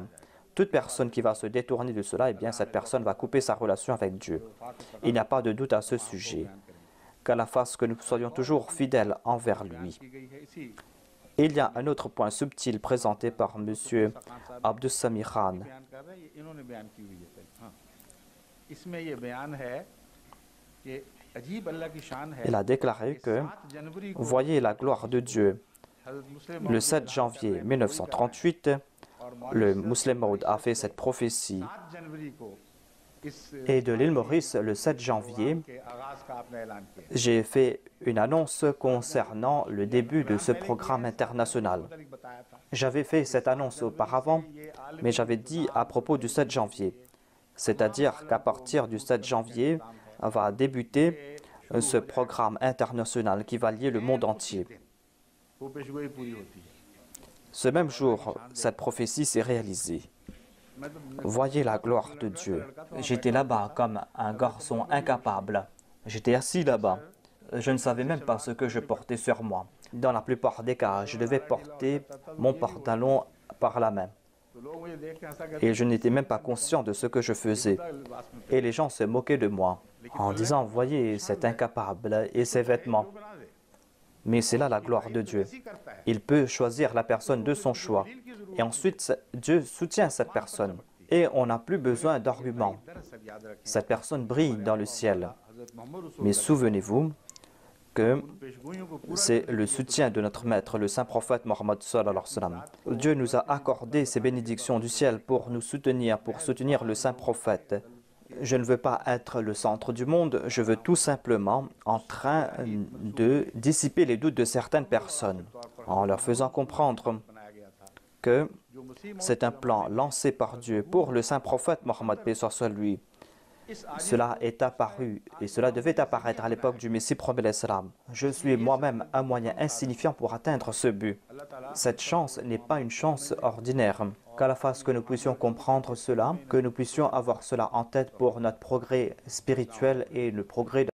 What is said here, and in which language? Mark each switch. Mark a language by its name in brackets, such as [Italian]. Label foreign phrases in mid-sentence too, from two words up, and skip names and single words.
[French] Toute personne qui va se détourner de cela, eh bien, cette personne va couper sa relation avec Dieu. Il n'y a pas de doute à ce sujet. Qu'Allah fasse que nous soyons toujours fidèles envers lui. Il y a un autre point subtil présenté par M. Abdus Sami Khan. [Urdu] اس میں یہ بیان ہے کہ عجیب اللہ کی شان ہے [French] Il a déclaré que, [Urdu] 7 جنوری کو [French] voyez la gloire de Dieu. [Urdu] حضرت مسلم [French] Le [Urdu] मौऊद [French] 7 janvier 1938, [Urdu] और [French] le [Urdu] मॉरिस [French] Muslim Maud a fait cette prophétie. [Urdu] 7 جنوری کو اس [French] Et de l'île Maurice, le 7 janvier, [Urdu] کے آغاز کا آپ نے اعلان کیا [French] j'ai fait une annonce concernant le début de ce programme international. [Urdu] متعلق بتایا تھا [French] J'avais fait cette annonce auparavant, mais j'avais dit à propos du 7 janvier. C'est-à-dire qu'à partir du 7 janvier va débuter ce programme international qui va lier le monde entier. [Urdu] وہ پیشگوئی پوری ہوتی ہے [French] Ce même jour, cette prophétie s'est réalisée. [Urdu] میں تو [French] Voyez la gloire de Dieu. J'étais là-bas comme un garçon incapable. J'étais assis là-bas. Je ne savais même pas ce que je portais sur moi. Dans la plupart des cas, je devais porter mon pantalon par la main. [Urdu] تو لوگ مجھے دیکھ کے ہنسا کرتے [French] Et je n'étais même pas conscient de ce que je faisais. [Urdu] لباس میں [French] Et les gens se moquaient de moi en disant, voyez cet incapable et ses vêtements. [Urdu] بنا دے [French] Mais c'est là la gloire de Dieu. [Urdu] ایسی کرتا ہے [French] Il peut choisir la personne de son choix. Et ensuite, Dieu soutient cette personne. Et on n'a plus besoin d'arguments. [Urdu] دراصل یاد رکھیں [French] Cette personne brille dans le ciel. [Urdu] حضرت محمد رسول [French] Mais souvenez-vous que [Urdu] پیشگوئیوں کو پورا [French] c'est le soutien de notre maître, le saint prophète Mohammed [Arabic] صلى الله عليه وسلم. [French] Dieu nous a accordé ces bénédictions du ciel pour nous soutenir, pour soutenir le saint prophète. Je ne veux pas être le centre du monde, je veux tout simplement en train de dissiper les doutes de certaines personnes, en leur faisant comprendre [Urdu] بنایا گیا تھا [French] que [Urdu] جو مسلم [French] c'est un plan lancé par Dieu pour le saint prophète Mohammed, paix soit sur lui. [Urdu] इस [French] Cela est apparu et cela devait apparaître à l'époque du Messie promis l'Islam. Je suis moi-même un moyen insignifiant pour atteindre ce but. [Urdu] اللہ تعالیٰ [French] Cette chance n'est pas une chance ordinaire. Qu'Allah fasse que nous puissions comprendre cela, que nous puissions avoir cela en tête pour notre progrès spirituel et le progrès de